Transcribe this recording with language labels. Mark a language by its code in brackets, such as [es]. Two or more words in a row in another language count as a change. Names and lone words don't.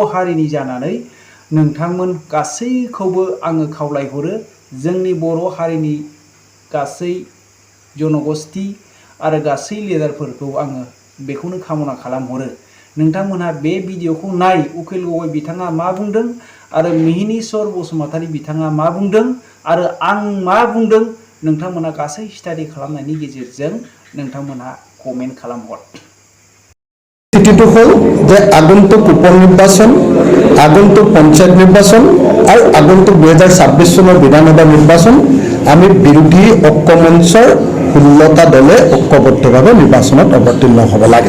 [brx] हारिनि जानानै नोंथांमोन गासैखौबो आङो खावलायहरो जोंनि बर' हारिनि गासै जनगोष्ठी आरो गासै लिडारफोरखौ आङो बेखौनो कामना खालामहरो नोंथांमोनहा बे भिडिअखौ नाय उकिल गगৈ बिथाङा मा बुंदों आरो मिहिनीश्वर बसुमतारी बिथाङा मा बुंदों आरो आं मा बुंदों नोंथांमोना गासै स्टाडि खालामनायनि गेजेरजों नोंथांमोनहा कमेन्ट खालामहर [as] স্থিতিটো হ'ল যে আগন্তুক উপ নিৰ্বাচন আগন্তুক পঞ্চায়ত নিৰ্বাচন আৰু আগন্তুক 2026 চনৰ বিধানসভা নিৰ্বাচন আমি বিৰোধী ঐক্য মঞ্চৰ 16টা দলে ঐক্যবদ্ধভাৱে নিৰ্বাচনত অৱতীৰ্ণ হ'ব লাগে